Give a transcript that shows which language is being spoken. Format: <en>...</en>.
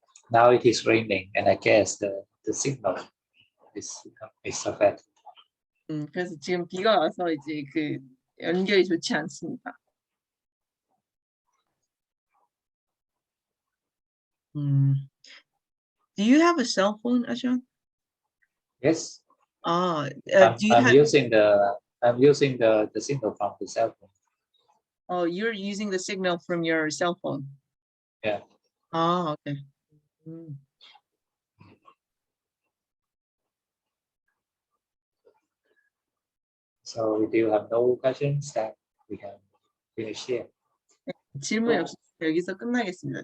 <en>Now it is raining, and I guess the signal is bad.</en> <ko>그래서 지금 비가 와서 이제 그 연결이 좋지 않습니다.</ko> <en>Do you have a cell phone, Ajahn? Yes. Do you I'm have? using the signal from the cell phone. Oh, you're using the signal from your cell phone. Yeah. Okay. So if you have no questions, then we can finish here.</en> <ko>질문이 없으면 여기서 끝나겠습니다.</ko>